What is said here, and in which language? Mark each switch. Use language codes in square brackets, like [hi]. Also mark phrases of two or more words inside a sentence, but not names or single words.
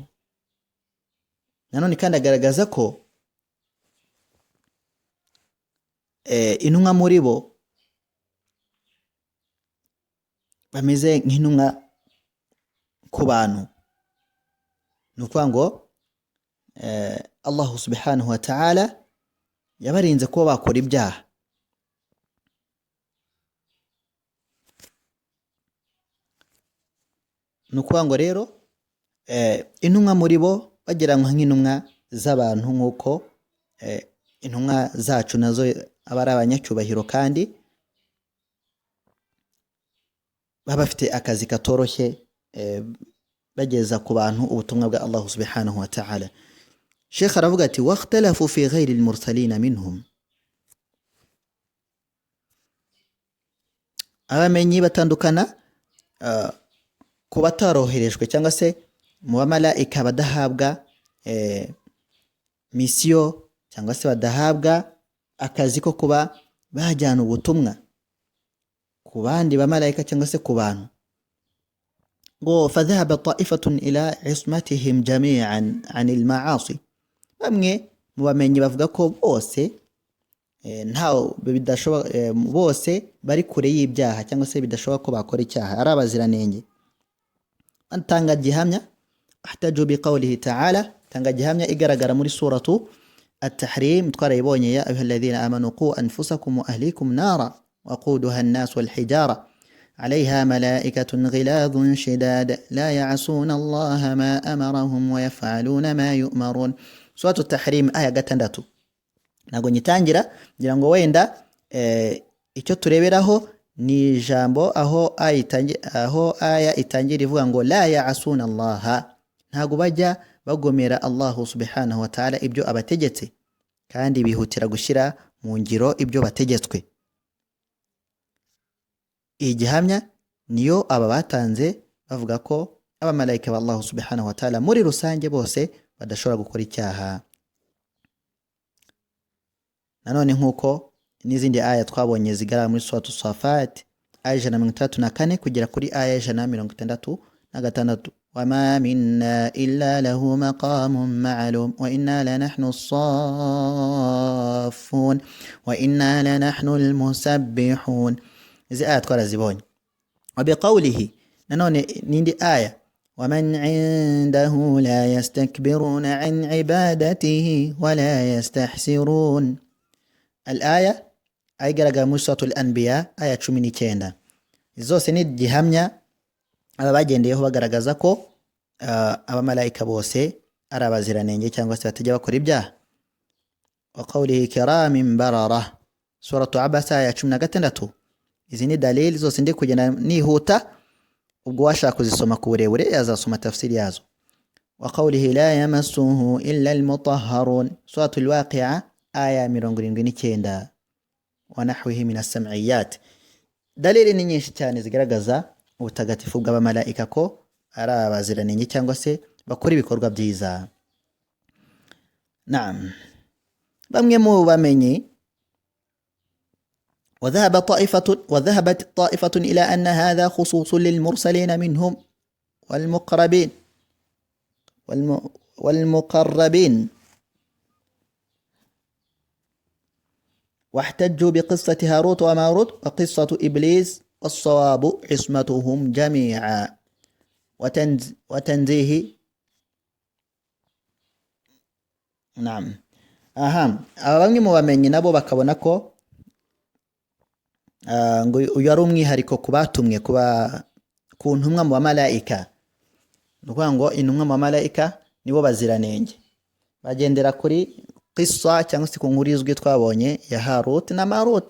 [rw] Nanone kandi agaragaza ko intumwa muri bo bameze nk'intumwa ku bantu. Ni ukuvuga ngo Allah [ar] سبحانه وتعالى [rw] yabarinze kuba bakora ibyaha. Ni ukuvuga ngo rero intumwa muri bo bagereranywa nk'intumwa z'abantu, nk'uko intumwa zacu nazo aba ari abanyacyubahiro kandi baba bafite akazi katoroshye bageza ku bantu ubutumwa bwa Allah [ar] سبحانه وتعالى. Sheikh [rw] aravuga ati [ar] واختلف في غير المرسلين منهم, [rw] abamenyi batandukana ku bataroherejwe cyangwa se mu bamalayika badahabwa misiyo cyangwa se badahabwa akazi ko kuba bajyana ubutumwa ku bandi bamalayika cyangwa se ku bantu. [ar] ngo فذهب طائفة إلى عصمتهم جميعا عن المعاصي, [rw] bamwe mu bamenyi bavuga ko bose bose bari kure y'ibyaha cyangwa se bidashoboka ko bakora icyaha, ari abaziranenge. Antanga gihamya [ar] احتج بقوله تعالى, [rw] tanga gihamya igaragara muri suratu at-tahrim twarayibonye, [ar] يا أيها الذين آمنوا قوا أنفسكم وأهليكم نارا وقودها الناس والحجارة عليها ملائكة غلاظ شداد لا يعصون الله ما أمرهم ويفعلون ما يؤمرون. سورة التحريم آية 6. [rw] Nago nyitangira ngira ngo wenda icyo tureberaho ni ijambo aho aya itangira ivuga ngo [ar] لا يعصون الله, [rw] ntago bajya bagomera Allah [ar] سبحانه وتعالى [rw] ibyo abategetse kandi bihutira gushyira mu ngiro ibyo bategetswe. Iyi gihamya niyo aba batanze bavuga ko abamalayika ba Allah [ar] سبحانه وتعالى [rw] muri rusange bose badashobora gukora icyaha. Nanone nk'uko n'izindi aya twabonye zigaragara muri suratu Safat aya 134 kugera kuri aya 166, [ar] وما منا إلا له مقام معلوم وإنا لنحن الصافون وإنا لنحن المسبحون. [rw] Izi aya twarazibonye. [ar] وبقوله, [rw] nanone nindi aya [ar] ومن عنده لا يستكبرون عن عبادته ولا يستحسرون. [rw] Al-aya ayigaragara muri suratul Anbiya aya 19. Zose ni gihamya aba bagendeyeho bagaragaza ko abamalayika bose ari abaziranenge cyangwa se batajya bakora ibyaha. [ar] وقوله كرام بررة, suratu Abasa aya 16. [rw] Izi ni dalili zose ndi kugenda nihuta, ubwo washaka kuzisoma ku burebure yazasoma tafsiri yazo. [ar] وقوله لا يمسه إلا المطهرون, suratul Waqi'a aya 79. ونحوه من السمعيات. [rw] Dalili ni nyinshi cyane zigaragaza ubutagatifu bw'abamalayika ko ari abaziranenge cyangwa se bakora ibikorwa byiza. [ar] Naam, [rw] bamwe mu bamenyi [ar] وذهبت طائفة إلى أن هذا خصوص للمرسلين منهم والمقربين واحتجوا بقصة هاروت وماروت وقصة إبليس، والصواب عصمتهم جميعا وتنزيه. [rw] نعم bamwe mu bamenyi nabo bakabona ko ngo uyu ari umwihariko ku batumwe ku ntumwa mu bamalayika. Ni ukuvuga ngo intumwa mu bamalayika nibo baziranenge, bagendera kuri qissa cyangwa se ku nkuru izwi twabonye ya Harut na Marut.